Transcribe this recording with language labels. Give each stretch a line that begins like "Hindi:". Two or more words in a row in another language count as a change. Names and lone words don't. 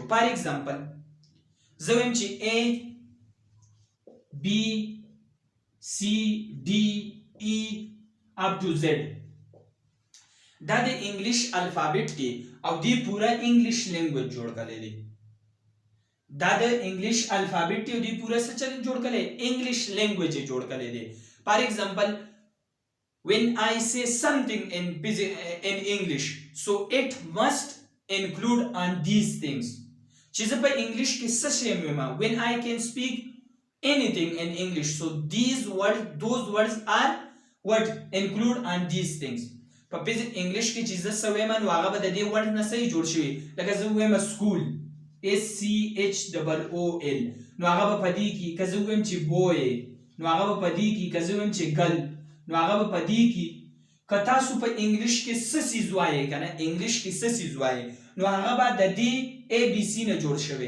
English: for example
Pashto: زه وایم چې A B C D E
English: up to
Pashto: Z دا د
English: English alphabet
Pashto: دی او دی پورا
English: English language
Pashto: جوړ کړی دی. دا د
English: English alphabet
Pashto: دی او دی پورا څه چل جوړ کړی
English: English language
Pashto: جوړ کړی دی.
English: for example when I say something in English so it must include on these things.
Pashto: چې زه په انګلیش کې څه شی وایم
English: when I can speak anything in English so those words are what include on these things.
Pashto: په انګلیش کې چې زه څه وایم نو هغه به د دې ورډ نه صحیح جوړ شوی. لکه زه وایم سکول SCHOOL نو هغه به په دې کې که زه وایم چې boy نو هغه به په دې کې که زه وایم چې girl نو هغه به په دې کې که تاسو په انګلیش کې څه څیز وایئ که نه انګلیش کې څه څیز وایئ نو هغه به د دې ABC نه جوړ شوی.